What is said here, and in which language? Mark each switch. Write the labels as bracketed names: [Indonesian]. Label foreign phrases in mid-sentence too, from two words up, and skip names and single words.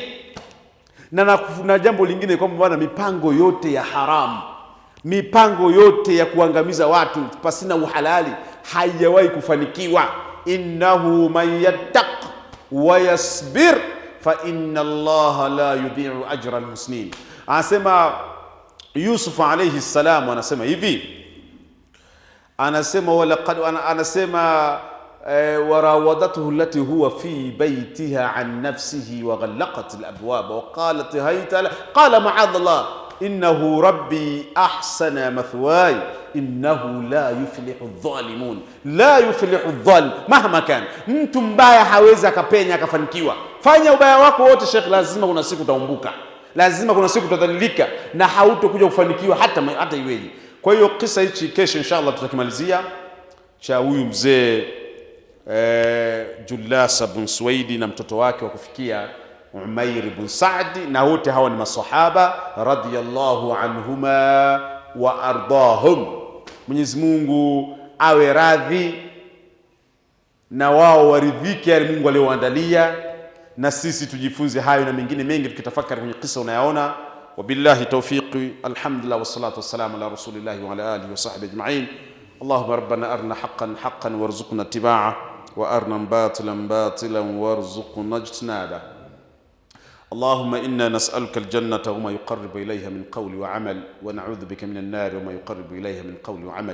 [Swahili] Na jambo lingine kwamba bwana, mipango yote ya haramu, mipango yote ya kuangamiza watu pasina uhalali haijawahi kufanikiwa. [Arabic] إنه من يتق ويصبر فإن الله لا يضيع أجر المسلمين. [Swahili] Anasema Yusuf [Arabic] عليه السلام, [Swahili] anasema hivi, anasema [Arabic] وراودته التي هو في بيتها عن نفسه وغلقت الأبواب وقالت هيت له قال معاذ الله إنه ربي أحسن مثواي إنه لا يفلح الظالمون. لا يفلح الظالم مهما كان. [Swahili] mtu mbaya hawezi akapenya akafanikiwa. Fanya ubaya wako wote Sheikh, lazima kuna siku utaumbuka, lazima kuna siku utadhalilika na hautokuja kufanikiwa hata iweje. Kwa hiyo kisa hichi kesho inshallah tutakimalizia, cha huyu mzee Julasa bin Suwaidi na mtoto wake wa kufikia Umair bin Saad, na wote hawa ni masahaba [Arabic] رضي الله عنهما وأرضاهم. [Swahili] Mwenyezi Mungu awe radhi na wao, waridhike yale Mungu alioandalia, na sisi tujifunze hayo na mengine mengi tukitafakari kwenye kisa unayaona. [Arabic] وبالله التوفيق الحمد لله والصلاة والسلام على رسول الله وعلى آله وصحبه أجمعين. اللهم ربنا أرنا حقا حقا وارزقنا اتباعه وأرنا باطلا باطلا وارزقنا اجتنابه. اللهم إنا نسألك الجنة وما يقرب إليها من قول وعمل ونعوذ بك من النار وما يقرب إليها من قول وعمل.